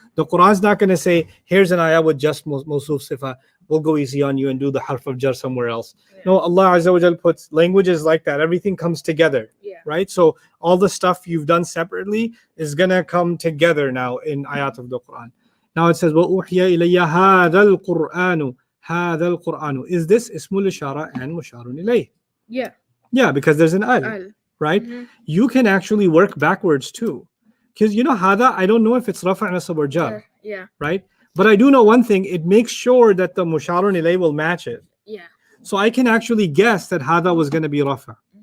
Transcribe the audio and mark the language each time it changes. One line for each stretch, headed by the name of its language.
English: The Quran's not going to say, here's an ayah with just mawsuf sifa. We'll go easy on you and do the harf of jar somewhere else. No, Allah Azza wa Jal puts languages like that. Everything comes together. Yeah. Right? So all the stuff you've done separately is going to come together now in ayat of the Quran. Now it says,
Arabic: وَأُوحِيَ إِلَيَّ هَذَا الْقُرْآنُ هَذَا الْقُرْآنُ.
English: Is this ismul ishara and musharun ilayh? Yeah. Yeah, because there's an al. Al. Right? You can actually work backwards too. Because you know, hada, I don't know if it's rafa' nasab or jar, Yeah. right? But I do know one thing, it makes sure that the musharun ilay will match it. Yeah. So I can actually guess that hada was going to be rafa.